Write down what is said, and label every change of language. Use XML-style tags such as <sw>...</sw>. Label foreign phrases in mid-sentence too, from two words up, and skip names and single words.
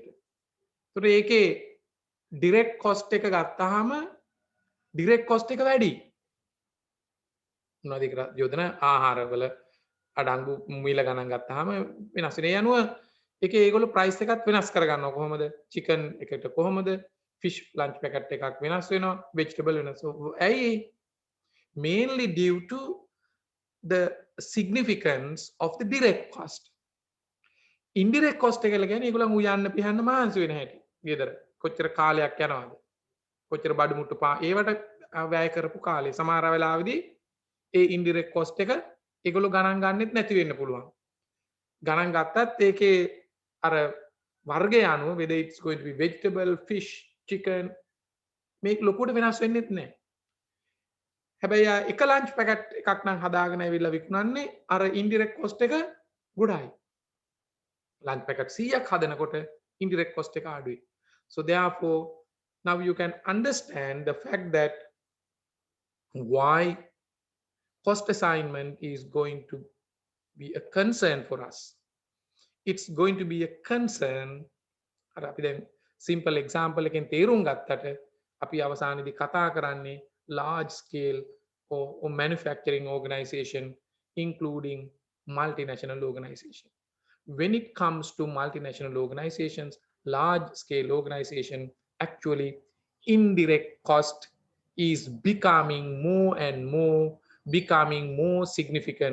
<si>ඒතර ඒකේ</si> <en>direct cost</en> <si>එක ගත්තාම</si> <en>direct cost</en> <si>එක වැඩි. මොනවද කියලා යොදන ආහාරවල අඩංගු මිල ගණන් ගත්තාම වෙනස් වෙන. ඒ අනුව ඒකේ ඒගොල්ලෝ ප්‍රයිස් එකත් වෙනස් කරගන්නවා. කොහොමද? chicken එකට කොහොමද?</si> <en>fish lunch packet</en> <si>එකක් වෙනස් වෙනවා. vegetable වෙනස්. ඇයි?</si> <en>Mainly due to the significance of the direct cost. Indirect cost</en> <si>එක කියන්නේ ඒගොල්ලන් උයන්න පිහන්න මහන්සි වෙන හැටි. ගෙදර කොච්චර කාලයක් යනවද? කොච්චර බඩු මුට්ටු ඒවට වැය කරපු කාලේ. සමහර වෙලාවෙදී ඒ</si> <en>indirect cost</en> <si>එක ඒගොල්ලෝ ගණන් ගන්නෙත් නැති වෙන්න පුළුවන්. ගණන් ගත්තත් ඒකේ අර වර්ගය අනුව</si> <en>whether it's going to be vegetable, fish, chicken</en> <si>මේක ලොකුවට වෙනස් වෙන්නෙත් නැහැ. හැබැයි එක</si> <en>lunch packet</en> <si>එකක් නම් හදාගෙන ඇවිල්ලා විකුණන්නේ අර</si> <en>indirect cost</en> <si>එක ගොඩයි.</si> <en>lunch packet</en> <si>100ක් හදනකොට</si> <en>indirect cost</en> <si>එක අඩුයි.</si> <en>So therefore now you can understand the fact that why cost assignment is going to be a concern for us. It's going to be a concern.</en> <si>අර අපි දැන්</si> <en>simple example</en> <si>එකෙන් තේරුම් ගත්තට අපි අවසානයේදී කතා කරන්නේ</si> <en>large scale or manufacturing organization including multinational organization. When it comes to multinational organizations, large scale organization, actually indirect cost is becoming more significant.</en>